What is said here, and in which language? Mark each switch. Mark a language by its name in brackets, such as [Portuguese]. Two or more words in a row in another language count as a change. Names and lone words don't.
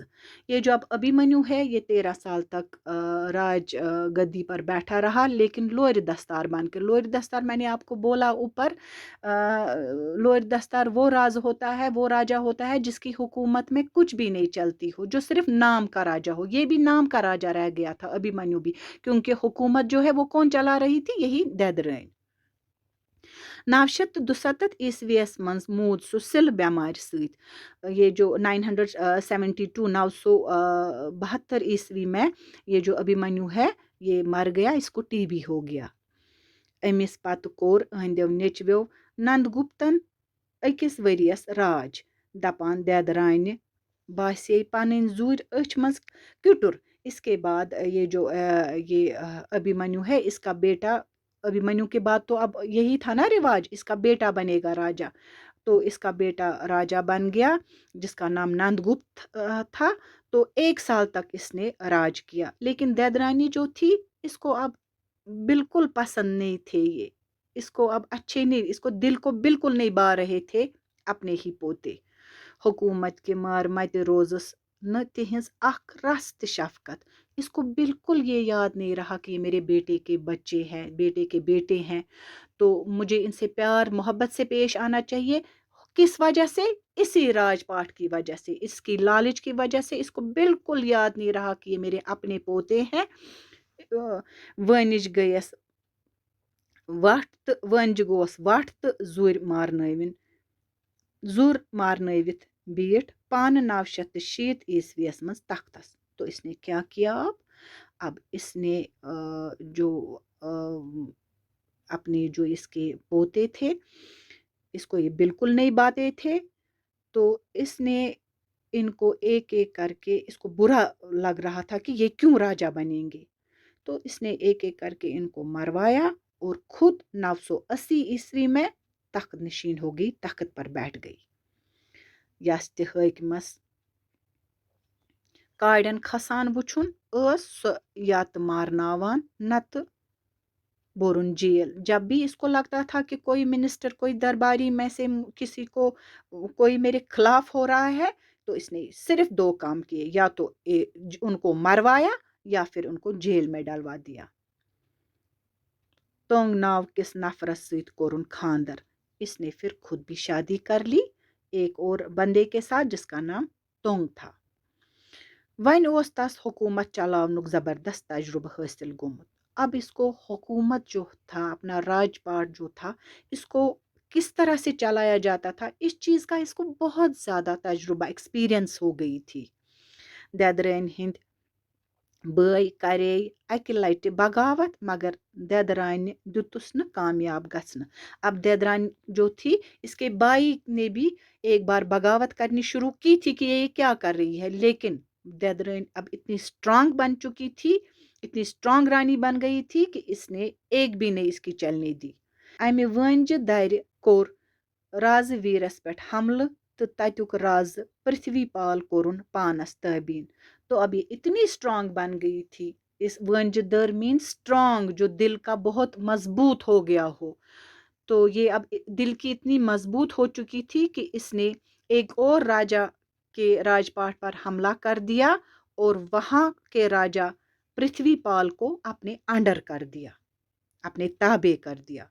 [Hindi] ये जो अब अभिमन्यु है, ये 13 साल तक राज गद्दी पर बैठा रहा, लेकिन लोर दस्तार बन के। लोर दस्तार मैंने आपको बोला ऊपर, लोर दस्तार वो राज होता है, वो राजा होता है जिसकी हुकूमत में कुछ भी नहीं चलती हो, जो सिर्फ नाम का राजा हो। ये भी नाम का राजा रह गया था अभिमन्यु भी, क्योंकि हुकूमत जो है वो कौन चला रही थी, यही ददरैन। [Kashmiri] 967 ईस्वीस मज मूद सह सिल बेमार सत। [Hindi] ये जो 972 972 ईस्वी में ये जो अभिमन्यु है ये मर गया, इसको टीबी हो गया। [Kashmiri] अमिस पत कोर अहंदो नेचव्यो नंदगुप्तन अकिस वरियस राज। दपान ददरानि बासे पन जुर अच मज क्युटुर। [Hindi] इसके बाद ये जो ये अभिमन्यु है, इसका बेटा, अभिमन्यु के बाद तो अब यही था ना रिवाज, इसका बेटा बनेगा राजा। तो इसका बेटा राजा बन गया जिसका नाम नंदगुप्त था। तो 1 साल तक इसने राज किया, लेकिन ददरानी जो थी इसको अब बिल्कुल पसंद नहीं थे ये, इसको अब अच्छे नहीं, इसको दिल को बिल्कुल नहीं बा रहे थे अपने ही पोते। [Kashmiri] हुकूमत के मार मत रोजस न तिहज अख रस त शफकत। [Hindi] इसको बिल्कुल ये याद नहीं रहा कि ये मेरे बेटे के बच्चे हैं, बेटे के बेटे हैं, तो मुझे इनसे प्यार मोहब्बत से पेश आना चाहिए। किस वजह से? इसी राजपाट की वजह से, इसकी लालच की वजह से इसको बिल्कुल याद नहीं रहा कि ये मेरे अपने पोते हैं। [Kashmiri] वनिज गयस वट तो वंज गोस वट तो जुर मारनविन, जुर मारनवित बीठ पान 960 ईस्वीस मज तख्तस। [Hindi] तो इसने क्या किया? अब इसने जो अपने जो इसके पोते थे, इसको ये बिल्कुल नहीं बाते थे, तो इसने इनको एक एक करके, इसको बुरा लग रहा था कि ये क्यों राजा बनेंगे, तो इसने एक एक करके इनको मरवाया और खुद 980 ईस्वी में तख्त नशीन हो गई, तख्त पर बैठ गई। [Kashmiri] यस ते हकमस काड़न खसान वुछुन सो या तो मारनावान न तो बोरुन जेल। [Hindi] जब भी इसको लगता था कि कोई मिनिस्टर, कोई दरबारी में से किसी को, कोई मेरे खिलाफ हो रहा है, तो इसने सिर्फ 2 काम किए, या तो उनको मरवाया या फिर उनको जेल में डलवा दिया। [Kashmiri] तोंग नाव किस नफरत सत कोरुन खानदर। [Hindi] इसने फिर खुद भी शादी कर ली एक और बंदे के साथ जिसका नाम तोंग था। [Kashmiri] वन ओस तस हुकूमत चलावनुक ज़बरदस्त तजुर्बा हासिल गोमुत। [Hindi] अब इसको हुकूमत जो था, अपना राजपाट जो था, इसको किस तरह से चलाया जाता था, इस चीज़ का इसको बहुत ज़्यादा तजुर्बा, एक्सपीरियंस हो गई थी। [Kashmiri] ददरैन हिंद बई करे अकि लटि बगावत, मगर ददरानि दुतुस न कामयाब गसन। [Hindi] अब ददरान जो थी, इसके भाई ने भी एक बार बगावत करनी शुरू की थी कि ये क्या कर रही है, लेकिन ददरान अब इतनी स्ट्रांग बन चुकी थी, इतनी स्ट्रांग रानी बन गई थी कि इसने एक भी नहीं इसकी चलने दी। [Kashmiri] अमि वंज दर कोर राज वीरस पे हमल, तो तत्युक राज पृथ्वी पाल कोरुन पानस तबीन। [Hindi] तो अब ये इतनी स्ट्रांग बन गई थी, इस वंज दर मीन स्ट्रांग, जो दिल का बहुत मजबूत हो गया हो। तो ये अब दिल की इतनी मजबूत हो चुकी थी कि इसने एक और राजा के राजपाट पर हमला कर दिया और वहां के राजा पृथ्वीपाल को अपने अंडर कर दिया, अपने ताबे कर दिया।